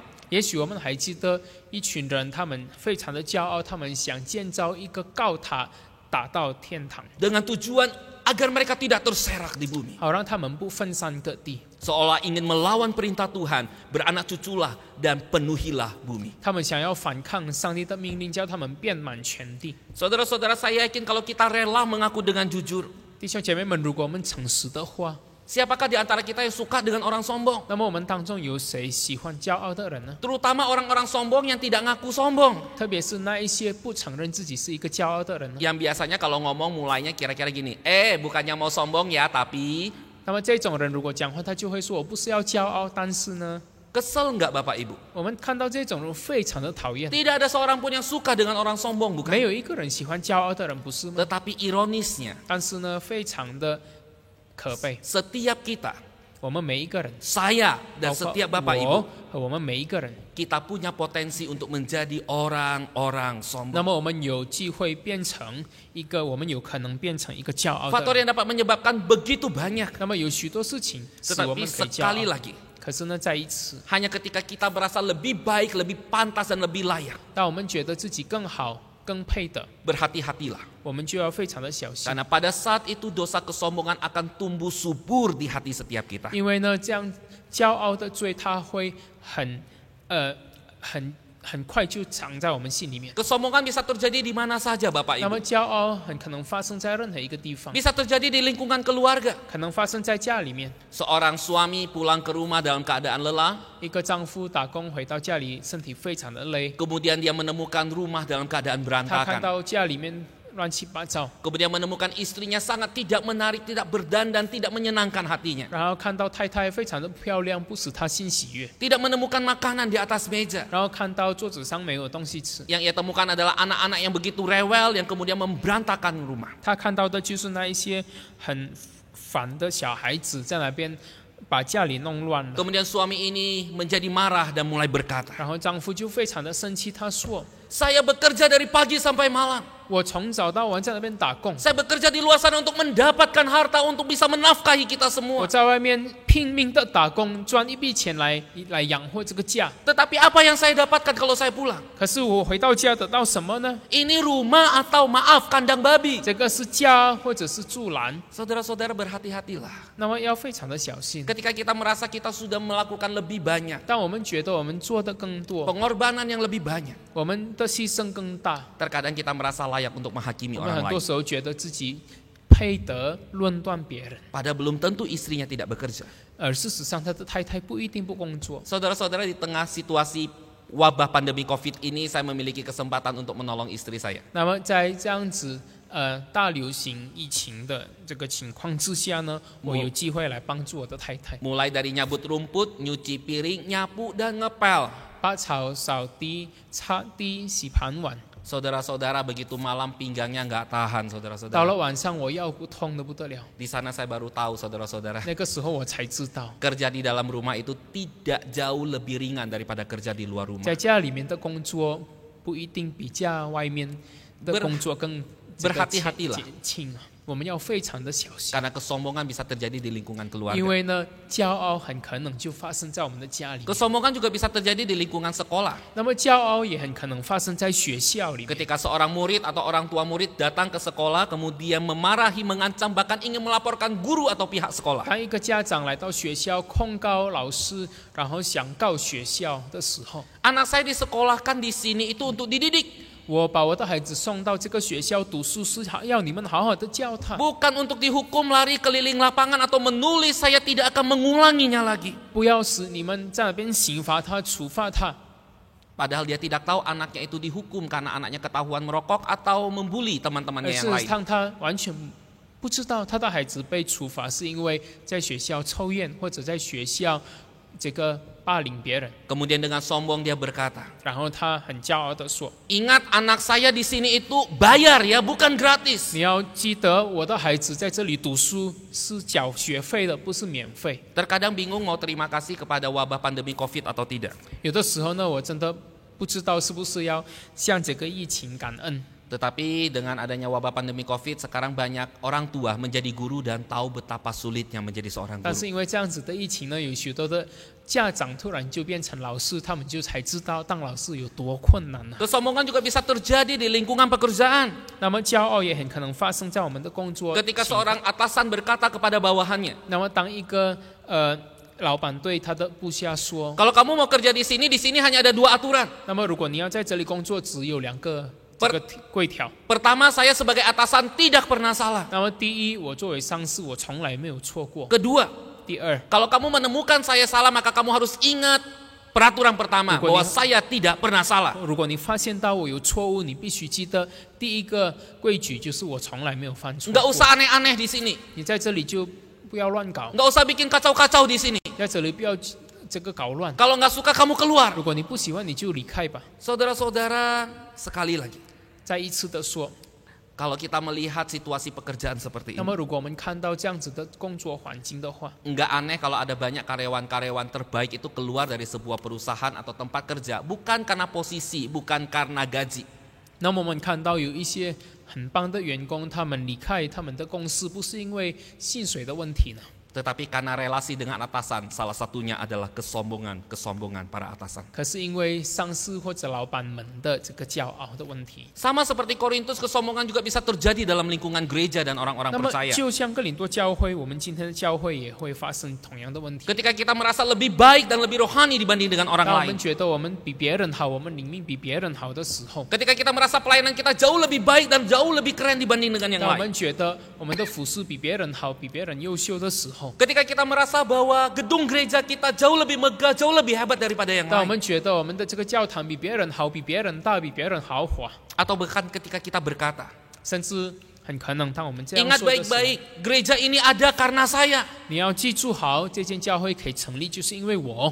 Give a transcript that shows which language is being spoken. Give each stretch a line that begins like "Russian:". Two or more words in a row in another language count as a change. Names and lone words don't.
Chinese: 也许我们还记得一群人，他们非常的骄傲，他们想建造一个高塔，打到天堂，
Indonesian: Dengan tujuan agar mereka tidak terserak di bumi.
Chinese: 好让他们不分散各地。
Indonesian: Seolah ingin melawan perintah Tuhan, beranak cuculah dan penuhilah bumi.
Chinese: 他们想要反抗上帝的命令，叫他们遍满全地。
Indonesian: Saudara-saudara, saya yakin kalau kita rela mengaku dengan jujur,
Chinese: 弟兄姐妹们，如果我们诚实的话，
Indonesian: siapakah di antara kita yang suka dengan orang sombong?
Chinese: 那么我们当中有谁喜欢骄傲的人呢？
Indonesian: Terutama orang-orang sombong yang tidak ngaku sombong.
Chinese: 特别是那一些不承认自己是一个骄傲的人呢？
Indonesian: Yang biasanya kalau ngomong mulainya kira-kira gini, bukannya mau sombong ya, tapi
Chinese: 那么这种人如果讲话，他就会说：“我不是要骄傲，但是呢。”
Indonesian: kesel nggak Bapak Ibu?
Chinese: 我们看到这种人非常的讨厌，
Indonesian: Tidak ada seorang pun yang suka dengan orang sombong,
Chinese: 没
Indonesian: bukan?
Chinese: 有一个人喜欢骄傲的人，不是吗？
Indonesian: Tetapi ironisnya,
Chinese: 但是呢，非常的可悲，
Indonesian: setiap kita,
Chinese: 我们每一个人，
Indonesian: saya
Chinese: 包
Indonesian: dan
Chinese: 括
Indonesian: setiap Bapak
Chinese: 我
Indonesian: Ibu,
Chinese: 和我们每一个人，
Indonesian: kita punya potensi untuk menjadi orang-orang
Chinese: 那
Indonesian: sombong.
Chinese: 么我们有机会变成一个，我们有可能变成一个骄傲的
Indonesian: Faktor
Chinese: 人。
Indonesian: yang dapat menyebabkan begitu banyak.
Chinese: 那么有许多事情使我
Indonesian: Tetapi
Chinese: 们可以骄
Indonesian: sekali
Chinese: 傲，
Indonesian: lagi,
Chinese: 可是呢，再一次，
Indonesian: hanya ketika kita merasa lebih baik, lebih pantas dan lebih layak,
Chinese: 当我们觉得自己更好、更配的，
Indonesian: berhati-hatilah.
Chinese: 我们就要非常的小心，
Indonesian: Karena pada saat itu dosa kesombongan akan tumbuh subur di hati setiap kita.
Chinese: 因为呢，这样骄傲的罪，它会很快就藏在我们心里面。
Indonesian: Kesombongan bisa terjadi di mana saja Bapak
Chinese: 那么
Indonesian: Ibu.
Chinese: 骄傲很可能发生在任何一个地方，
Indonesian: Bisa terjadi di lingkungan keluarga.
Chinese: 可能发生在家里面。
Indonesian: Seorang suami pulang ke rumah dalam keadaan lelah,
Chinese: 一个丈夫打工回到家里，身体非常的累，
Indonesian: kemudian dia menemukan rumah dalam keadaan
Chinese: 他看
Indonesian: berantakan.
Chinese: 到家里面乱七八糟，
Indonesian: Kemudian menemukan istrinya sangat tidak menarik, tidak berdandan, tidak menyenangkan hatinya.
Chinese: 然后看到太太非常的漂亮，不使他心喜悦，
Indonesian: Tidak menemukan makanan di atas meja.
Chinese: 然后看到桌子上没有东西吃，
Indonesian: Yang ia temukan adalah anak-anak yang begitu rewel yang kemudian memberantakan rumah.
Chinese: 他看到的就是那一些很烦的小孩子在那边把家里弄乱了。
Indonesian: Kemudian suami ini menjadi marah dan mulai berkata,
Chinese: 然后丈夫就非常的生气，他说
Indonesian: saya bekerja dari pagi sampai malam.
Chinese: 我从早到晚在那边打工，
Indonesian: Saya bekerja di luar sana untuk mendapatkan harta untuk bisa menafkahi kita
Chinese: 我
Indonesian: semua.
Chinese: 在外面拼命的打工，赚一笔钱来养活这个家。
Indonesian: Tetapi apa yang saya dapatkan kalau saya pulang?
Chinese: 可是我回到家得到什么呢？
Indonesian: Ini rumah atau maaf kandang babi.
Chinese: 这个是家或者是住栏，
Indonesian: Saudara-saudara berhati-hatilah.
Chinese: 那么要非常的小心。
Indonesian: Ketika kita merasa kita sudah melakukan lebih banyak,
Chinese: 当我们觉得我们做的更多，
Indonesian: pengorbanan yang lebih banyak,
Chinese: 我们的牺牲更大，
Indonesian: terkadang kita merasa layak untuk menghakimi
Chinese: 我们
Indonesian: orang
Chinese: 很多
Indonesian: lain.
Chinese: 时候觉得自己配得论断别人，
Indonesian: Padahal belum tentu istrinya tidak bekerja.
Chinese: 而事实上他的太太不一定不工作。
Indonesian: Saudara-saudara, di tengah situasi wabah pandemi COVID ini, saya memiliki kesempatan untuk menolong istri saya.
Chinese: 那么在这样子大流行疫情的这个情况之下呢，我有机会来帮助我的太太，
Indonesian: Mulai dari nyabut rumput, nyuci piring, nyapu, dan ngepel.
Chinese: 把草扫地、擦地、洗盘碗。
Indonesian: Saudara-saudara, begitu malam pinggangnya nggak tahan,
Chinese: 到
Indonesian: saudara-saudara.
Chinese: 了晚上，我腰骨痛得不得了。
Indonesian: Di sana saya baru tahu, saudara-saudara,
Chinese: 那个时候我才知道，
Indonesian: kerja di dalam rumah itu tidak jauh lebih ringan daripada kerja di luar rumah.
Chinese: 在家里面的工作不一定比家外面的工作更
Indonesian: berhati-hatilah
Chinese: 减轻啊。我们要非常的小心，
Indonesian: Karena kesombongan bisa terjadi di lingkungan
Chinese: 因
Indonesian: keluarga.
Chinese: 为呢，骄傲很可能就发生在我们的家里面，
Indonesian: Kesombongan juga bisa terjadi di lingkungan sekolah.
Chinese: 那么骄傲也很可能发生在学校里面。
Indonesian: Ketika seorang murid atau orang tua murid datang ke sekolah, kemudian memarahi, mengancam, bahkan ingin melaporkan guru atau pihak sekolah.
Chinese: 当一个家长来到学校控告老师，然后想告学校的时候，
Indonesian: Anak saya disekolahkan di sini itu untuk dididik,
Chinese: 我把我的孩子送到这个学校读书，是要你们好好的教他，
Indonesian: bukan untuk dihukum lari keliling lapangan atau menulis saya tidak akan mengulanginya lagi.
Chinese: 不要使你们在那边刑罚他、处罚他。
Indonesian: Padahal dia tidak tahu anaknya itu dihukum karena anaknya ketahuan merokok atau membuli
Chinese: 而
Indonesian: teman-temannya
Chinese: 事
Indonesian: yang
Chinese: 实
Indonesian: lain.
Chinese: 上他完全不知道他的孩子被处罚是因为在学校抽烟或者在学校这个霸凌别人。
Indonesian: Kemudian dengan sombong dia berkata,
Chinese: 然后他很骄傲地说
Indonesian: ingat anak saya di sini itu bayar ya, bukan gratis.
Chinese: 你要记得我的孩子在这里读书是缴学费的，不是免费。
Indonesian: Terkadang bingung mau terima kasih kepada wabah pandemi COVID atau tidak.
Chinese: 有的时候呢，我真的不知道是不是要向这个疫情感恩。
Indonesian: Tetapi dengan adanya wabah pandemi COVID, sekarang banyak orang tua menjadi guru dan tahu betapa sulitnya menjadi seorang
Chinese: 但
Indonesian: guru.
Chinese: 是因为这样子的疫情呢，有许多的家长突然就变成老师，他们就才知道当老师有多困难了。
Indonesian: Kesombongan juga bisa terjadi di lingkungan pekerjaan.
Chinese: 那么骄傲也很可能发生在我们的工作。
Indonesian: Ketika seorang atasan berkata kepada bawahannya,
Chinese: 那么当一个老板对他的部下说，
Indonesian: kalau kamu mau kerja di sini hanya ada 2 aturan.
Chinese: 那么如果你要在这里工作，只有2个这个规条。
Indonesian: Pertama, saya sebagai atasan tidak pernah salah.
Chinese: 那么第一，我作为上司，我从来没有错过。
Indonesian: Kedua,
Chinese: 第二，
Indonesian: kalau kamu menemukan saya salah, maka kamu harus ingat peraturan pertama bahwa saya tidak pernah salah.
Chinese: 如果你发现到我有错误，你必须记得第一个规矩就是我从来没有犯错
Indonesian: Nggak
Chinese: 过。
Indonesian: usah aneh-aneh di sini.
Chinese: 你在这里就不要乱搞，
Indonesian: Nggak usah bikin kacau-kacau di sini.
Chinese: 在这里不要这个搞乱。
Indonesian: Kalau nggak suka kamu keluar.
Chinese: 如果你不喜欢，你就离开吧。
Indonesian: Saudara-saudara, sekali lagi,
Chinese: 再一次的说，
Indonesian: kalau kita melihat situasi pekerjaan seperti
Chinese: 那
Indonesian: ini,
Chinese: 么如果我们看到这样子的工作环境的话，
Indonesian: nggak aneh kalau ada banyak karyawan-karyawan terbaik itu keluar dari sebuah perusahaan atau tempat kerja, bukan karena posisi, bukan karena gaji.
Chinese: 那么我们看到有一些很棒的员工，他们离开他们的公司，不是因为薪水的问题呢，
Indonesian: Tetapi karena relasi dengan atasan, salah satunya adalah kesombongan para atasan.
Chinese: 可是因为上司或者老板们的这个骄傲的问题。
Indonesian: Sama seperti Korintus, kesombongan juga bisa terjadi dalam lingkungan gereja dan orang-orang
Chinese: 那么
Indonesian: percaya.
Chinese: 就像哥林多教会，我们今天的教会也会发生同样的问题。
Indonesian: Ketika kita merasa lebih baik dan lebih rohani dibanding dengan orang
Chinese: 当我
Indonesian: lain.
Chinese: 们觉得我们比别人好，我们灵命比别人好的时候，
Indonesian: Ketika kita merasa pelayanan kita jauh lebih baik dan jauh lebih keren dibanding dengan yang
Chinese: 当我
Indonesian: lain.
Chinese: 们觉得我们的服饰比别人好，比别人优秀的时候，
Indonesian: Ketika kita merasa bahwa gedung gereja kita jauh lebih megah, jauh lebih hebat daripada yang
Chinese: 当我
Indonesian: lain.
Chinese: 们觉得我们的这个教堂比别人好，比别人大，比别人豪华，
Indonesian: Atau bahkan ketika kita berkata,
Chinese: 甚至很可能当我们这样
Indonesian: ingat
Chinese: 说的时候，
Indonesian: baik-baik, gereja ini ada karena saya.
Chinese: 你要记住好，这间教会可以成立，就是因为我；